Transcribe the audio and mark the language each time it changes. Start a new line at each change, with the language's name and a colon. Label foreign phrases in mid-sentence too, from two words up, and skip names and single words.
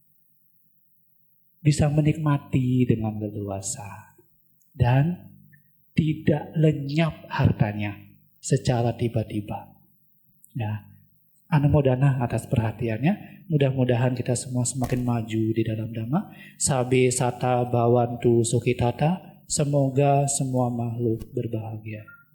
Indonesian: Bisa menikmati dengan leluasa dan tidak lenyap hartanya secara tiba-tiba. Ya, anumodana atas perhatiannya. Mudah-mudahan kita semua semakin maju di dalam Dhamma.
Pali: Sabe sata bawantu sukitata.
Indonesian: Semoga semua makhluk berbahagia.